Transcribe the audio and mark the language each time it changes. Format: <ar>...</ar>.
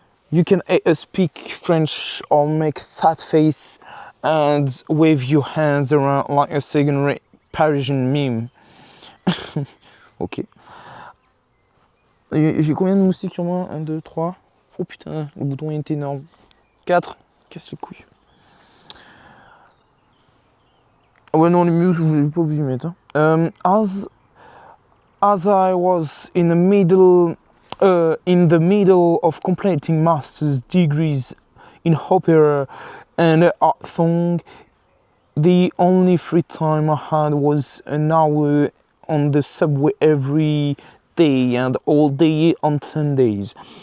<en>You can speak French or make fat face and wave your hands around like a second-rate Parisian meme. Ok.</en> <fr>J'ai combien de moustiques sur moi? 1, 2, 3. Oh putain, le bouton est énorme. 4. Casse les couilles. Ah ouais, non, les muses, je voulais pas vous y mettre. Hein.</fr> <en>As I was in the middle of completing master's degrees in opera and art song, the only free time I had was an hour on the subway every day and all day on Sundays.</en>